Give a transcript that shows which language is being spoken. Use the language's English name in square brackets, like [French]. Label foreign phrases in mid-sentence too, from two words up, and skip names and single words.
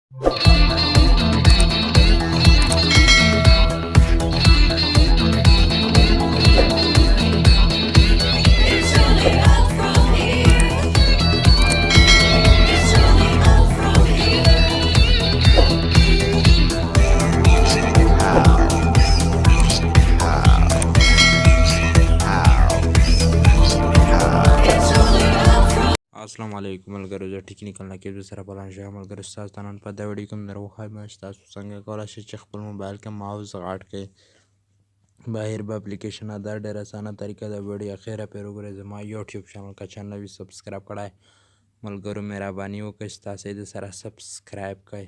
[English] It's only up from here. It's only up from here. It's only up from [Pashto] السلام علیکم ملګرو، زه ټیکنیکل نقیب سره بلان شوی ملګرو. ستاسو ته نن په دې ویډیو کې موږ درواخوایم چې تاسو څنګه کولی شئ چې خپل موبایل کې ماوس غټ کړئ. بهر به اپلیکیشن دا ډېر اسانه طریقه ده. ویډیو اخیره پرې وګورئ. زما یوټیوب چینل که چینل وي سبسکرایب کړئ. ملګرو مهرباني وکړئ چې تاسو یې د سره سبسکرایب کړئ.